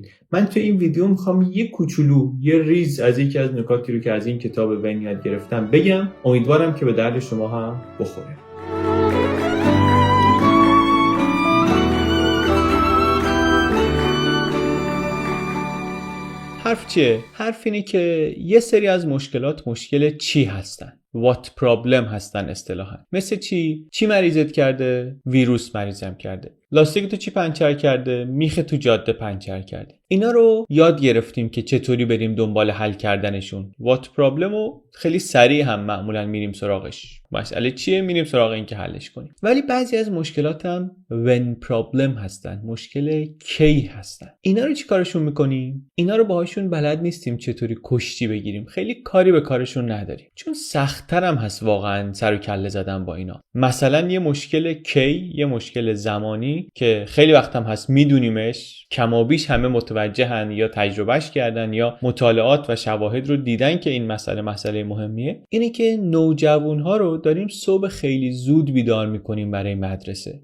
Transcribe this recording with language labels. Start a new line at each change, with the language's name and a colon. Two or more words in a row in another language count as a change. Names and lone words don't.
Persian: من تو این ویدیو میخوام یه کوچولو یه ریز از یکی از نکاتی رو که از این کتاب ون یاد گرفتم بگم، امیدوارم که به درد شما هم بخوره. حرف چیه؟ حرف اینه که یه سری از مشکلات مشکل چی هستن؟
English: what problem
Persian: هستن اصطلاحاً. مثل چی مریضت کرده؟ ویروس مریضم کرده. لاستیک تو چی پنچر کرده؟ میخ تو جاده پنچر کرده. اینا رو یاد گرفتیم که چطوری بریم دنبال حل کردنشون.
English: what problem
Persian: رو خیلی سریع هم معمولاً میریم سراغش. مسئله چیه؟ میریم سراغ این که حلش کنیم. ولی بعضی از مشکلات هم
English: when problem
Persian: هستن. مشکل کی هستن. اینا رو چی کارشون میکنیم؟ اینا رو باهاشون بلد نیستیم چطوری کشتی بگیریم. خیلی کاری به کارشون نداریم. چون سخت‌تر هم هست واقعاً سر و کله زدن با اینا. مثلا یه مشکل کی، یه مشکل زمانی که خیلی وقت هم هست میدونیمش، کمابیش همه متوجهن یا تجربهش کردن یا مطالعات و شواهد رو دیدن که این مسئله مهمیه، اینه که نوجوان‌ها رو داریم صبح خیلی زود بیدار میکنیم برای مدرسه.